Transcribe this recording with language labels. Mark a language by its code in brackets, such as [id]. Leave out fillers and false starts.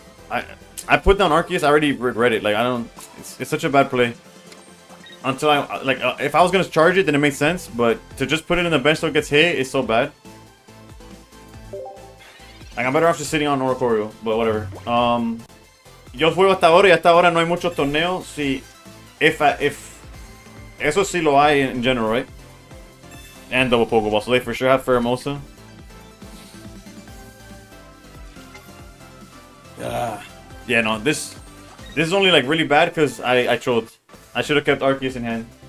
[en] I put down Arceus. I already regret it. Like, I don't... It's such a bad play. Until I, like, if I was gonna charge it, then it makes sense, but to just put it in the bench so it gets hit is so bad. Like, I'm better off just sitting on Oricorio, but whatever. [es] Yo juego hasta ahora y hasta ahora no hay muchos torneos. Si, [en] if [es] eso sí lo hay [en] in general, right? And double Pokeball, so they for sure have Pheromosa. Yeah, no, this is only like really bad because I trolled. I should have kept Arceus in hand.